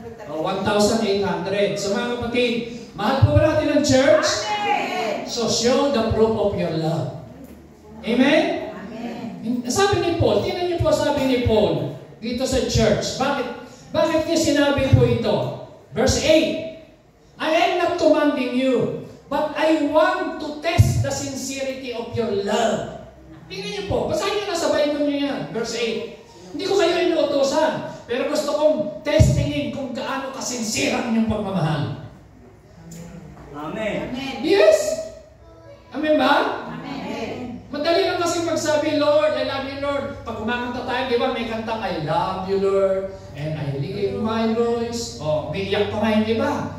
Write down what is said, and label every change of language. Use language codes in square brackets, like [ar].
[tl] 1,800. So mga kapatid, mahal po ba natin ang church? Amen. [en] So show the proof of your love. [tl] Amen? Amen. Sabi ni Paul, tingnan niyo po sabi ni Paul dito sa church. Bakit niya sinabi po ito? [en] Verse 8, I am not commanding you, but I want to test the sincerity of your love. [tl] Tingnan niyo po, basahin niyo na sa Bible niyo yan. Verse 8. Hindi ko kayo inuutosan, pero gusto kong testingin kung gaano kasinsira ang inyong pagmamahal. Amen. Yes? Amen ba? Amen. Madali lang kasi pagsabi, Lord, [en] I love you, Lord. [tl] Pag kumakanta tayo, di ba, may kantang, [en] I love you, Lord, and I lift my voice. [tl] May iyak pa nga yung iba.